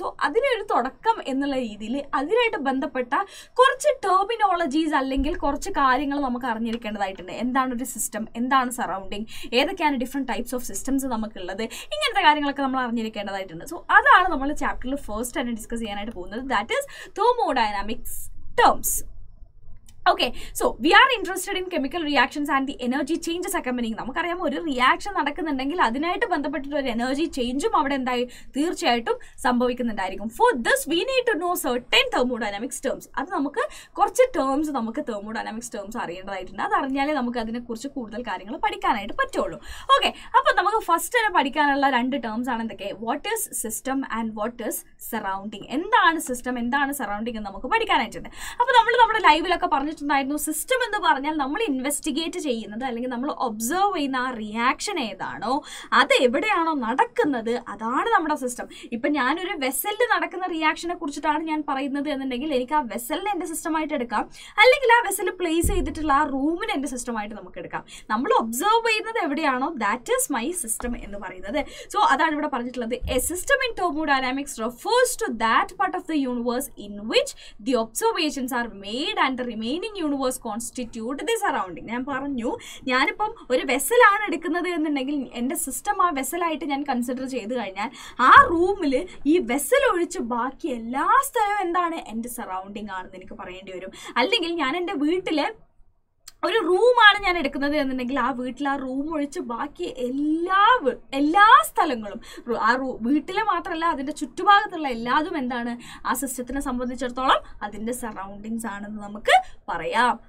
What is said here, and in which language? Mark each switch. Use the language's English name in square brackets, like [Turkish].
[Malayalam] So അതിനൊരു തുടക്കം എന്നുള്ള രീതിയിൽ അതിനായിട്ട് ബന്ധപ്പെട്ട കുറച്ച് ടെർമിനോളജീസ് അല്ലെങ്കിൽ കുറച്ച് കാര്യങ്ങൾ നമുക്ക് അറിഞ്ഞിരിക്കേണ്ടതായിട്ടുണ്ട്. എന്താണ് ഒരു സിസ്റ്റം, എന്താണ് സറൗണ്ടിങ്, ഏതൊക്കെയാണ് ഡിഫറെൻറ്റ് ടൈപ്സ് ഓഫ് സിസ്റ്റംസ് നമുക്കുള്ളത്, ഇങ്ങനത്തെ കാര്യങ്ങളൊക്കെ നമ്മൾ അറിഞ്ഞിരിക്കേണ്ടതായിട്ടുണ്ട്. സോ അതാണ് നമ്മൾ ചാപ്റ്ററിൽ ഫസ്റ്റ് തന്നെ ഡിസ്കസ് ചെയ്യാനായിട്ട് പോകുന്നത്. [English] That is thermodynamics terms. Okay, so we are interested in chemical reactions and the energy changes accompanying. [Malayalam] നമുക്കറിയാം ഒരു റിയാക്ഷൻ നടക്കുന്നുണ്ടെങ്കിൽ അതിനായിട്ട് ബന്ധപ്പെട്ടിട്ട് ഒരു എനർജി ചേഞ്ചും അവിടെ എന്തായി തീർച്ചയായിട്ടും സംഭവിക്കുന്നുണ്ടായിരിക്കും. [English] For this we need to know certain thermodynamics terms. [Malayalam] അത് നമുക്ക് കുറച്ച് ടേംസ് നമുക്ക് തെർമോഡൈനാമിക്സ് ടേംസ് അറിയേണ്ടതായിട്ടുണ്ട്. അത് അറിഞ്ഞാലേ നമുക്ക് അതിനെക്കുറിച്ച് കൂടുതൽ കാര്യങ്ങൾ പഠിക്കാനായിട്ട് പറ്റുള്ളൂ. ഓക്കെ, അപ്പോൾ നമുക്ക് ഫസ്റ്റ് തന്നെ പഠിക്കാനുള്ള രണ്ട് ടേംസ് ആണ് എന്തൊക്കെ, [English] What is system and what is surrounding. [Malayalam] എന്താണ് സിസ്റ്റം, എന്താണ് സറൗണ്ടിങ് എന്ന് നമുക്ക് പഠിക്കാനായിട്ടുണ്ട്. അപ്പോൾ നമ്മൾ നമ്മുടെ ലൈവിലൊക്കെ പറഞ്ഞിട്ടുണ്ടായിരുന്നു, സിസ്റ്റം എന്ന് പറഞ്ഞാൽ നമ്മൾ ഇൻവെസ്റ്റിഗേറ്റ് ചെയ്യുന്നത് അല്ലെങ്കിൽ നമ്മൾ ഒബ്സർവ് ചെയ്യുന്ന ആ റിയാക്ഷൻ ഏതാണോ, അത് എവിടെയാണോ നടക്കുന്നത്, അതാണ് നമ്മുടെ സിസ്റ്റം. ഇപ്പം ഞാനൊരു വെസലിൽ നടക്കുന്ന റിയാക്ഷനെ കുറിച്ചിട്ടാണ് ഞാൻ പറയുന്നത് എന്നുണ്ടെങ്കിൽ എനിക്ക് ആ വെസലിനെ എൻ്റെ സിസ്റ്റമായിട്ട് എടുക്കാം, അല്ലെങ്കിൽ ആ വെസൽ പ്ലേസ് ചെയ്തിട്ടുള്ള ആ റൂമിനെ എൻ്റെ സിസ്റ്റമായിട്ട് നമുക്ക് എടുക്കാം. നമ്മൾ ഒബ്സർവ് ചെയ്യുന്നത് എവിടെയാണോ [English] that is my system [Malayalam] എന്ന് പറയുന്നത്. സോ അതാണ് ഇവിടെ പറഞ്ഞിട്ടുള്ളത്. [English] A system in thermodynamics refers to that part of the universe in which the observations are made and the remaining universe constitute the surrounding. [Malayalam] ഞാൻ പറഞ്ഞു, ഞാനിപ്പം ഒരു വെസലാണ് എടുക്കുന്നത് എന്നുണ്ടെങ്കിൽ എൻ്റെ സിസ്റ്റം ആ വെസലായിട്ട് ഞാൻ കൺസിഡർ ചെയ്ത് കഴിഞ്ഞാൽ ആ റൂമിൽ ഈ വെസൽ ഒഴിച്ച് ബാക്കി എല്ലാ സ്ഥലവും എന്താണ്, എൻ്റെ സറൗണ്ടിങ് ആണെന്ന് എനിക്ക് പറയേണ്ടി വരും. അല്ലെങ്കിൽ ഞാൻ എൻ്റെ വീട്ടിൽ ഒരു റൂമാണ് ഞാൻ എടുക്കുന്നത് എന്നുണ്ടെങ്കിൽ ആ വീട്ടിൽ ആ റൂം ഒഴിച്ച് ബാക്കി എല്ലാ സ്ഥലങ്ങളും ആ വീട്ടിലെ മാത്രമല്ല അതിൻ്റെ ചുറ്റുഭാഗത്തുള്ള എല്ലാതും എന്താണ് ആ സിസ്റ്റത്തിനെ സംബന്ധിച്ചിടത്തോളം അതിൻ്റെ സറൗണ്ടിങ്സ് ആണെന്ന് നമുക്ക് പറയാം.